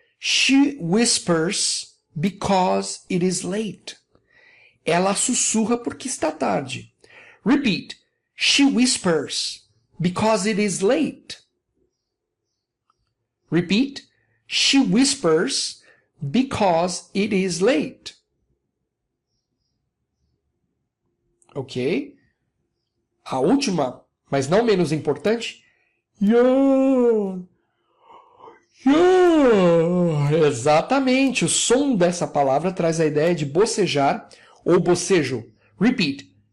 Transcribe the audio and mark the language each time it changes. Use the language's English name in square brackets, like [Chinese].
[English] She whispers because it is late. [Portuguese] Ela sussurra porque está tarde. [English] Repeat. She whispers because it is late. Repeat. She whispers because it is late. Ok? [Portuguese] A última, mas não menos importante. [English] Yawn. Yawn. [Portuguese] Exatamente. O som dessa palavra traz a ideia de bocejar ou bocejo. [English] Repeat.